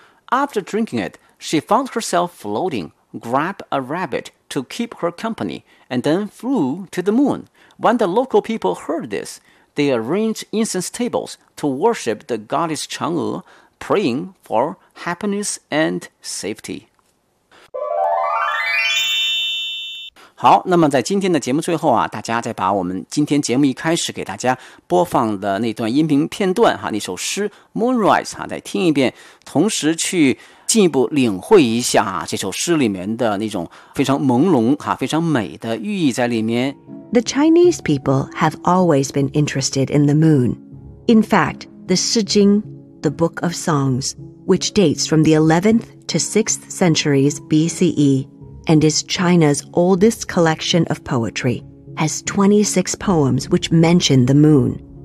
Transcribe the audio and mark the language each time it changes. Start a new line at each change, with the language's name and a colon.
English: After drinking it, she found herself floating, grabbed a rabbit to keep her company, and then flew to the moon. When the local people heard this,They arranged incense tables to worship the goddess Chang'e, praying for happiness and safety.
Chinese: 好，那么在今天的节目最后啊，大家再把我们今天节目一开始给大家播放的那段音频片段哈，那首诗《Moonrise》哈，再听一遍，同时去进一步领会一下啊，这首诗里面的那种非常朦胧哈，非常美的寓意在里面。
English: The Chinese people have always been interested in the moon. In fact, the Shi Jing, the Book of Songs, which dates from the 11th to 6th centuries BCE and is China's oldest collection of poetry, has 26 poems which mention the moon.